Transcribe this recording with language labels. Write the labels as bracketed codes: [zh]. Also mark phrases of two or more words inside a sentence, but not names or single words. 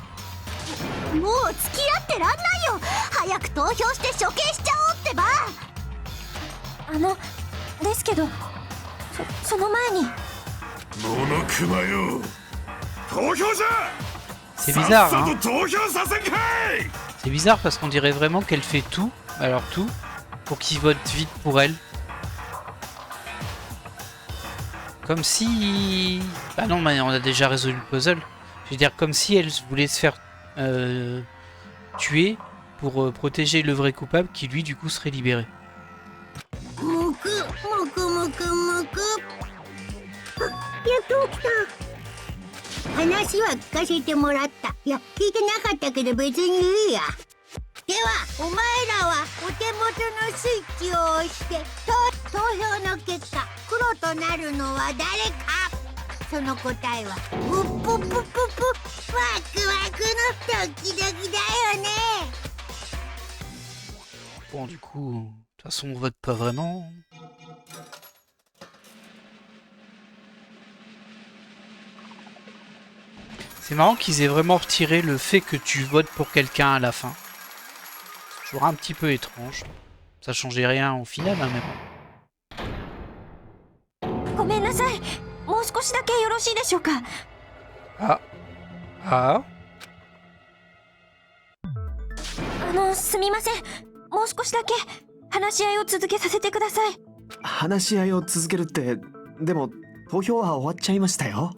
[ja] もう付き合ってらんないよ。早く投票して処刑しちゃおうってば。ですけど、その前に。モノクマよ、投票じゃ。 [fr] C'est bizarre, [ja] さっ [fr] hein. [ja] さと投票させんかい。 [fr] C'est bizarre parce qu'on dirait vraiment qu'elle fait tout, alors tout, pour qu'ils votent vite pour elle. Comme si... Bah non, mais on a déjà résolu le puzzle. Je veux dire, comme si elle voulait se faire tuer pour protéger le vrai coupable qui lui, du coup, serait libéré. [ja] もくもくもくもく。やっと起きた。話は聞かせてもらった。いや、聞いてなかったけど別にいいや。では、お前らはお手元のスイッチを押して投票の結果、黒となるのは誰か。その答えはプップップップップ、ワクワクのドキドキだよね。 [fr] Bon, du coup, de toute façon, on vote pas vraiment. C'est marrant qu'ils aient vraiment retiré le fait que tu votes pour quelqu'un à la fin. C'est toujours un petit peu étrange. Ça changeait rien au final, hein, mais bon. [ja] ごめんなさい。もう少しだけよろしいでしょうか。 Ah. Ah. すみません。もう少しだけ話し合いを続けさせてください。話し合いを続けるって、でも投票は終わっちゃいましたよ。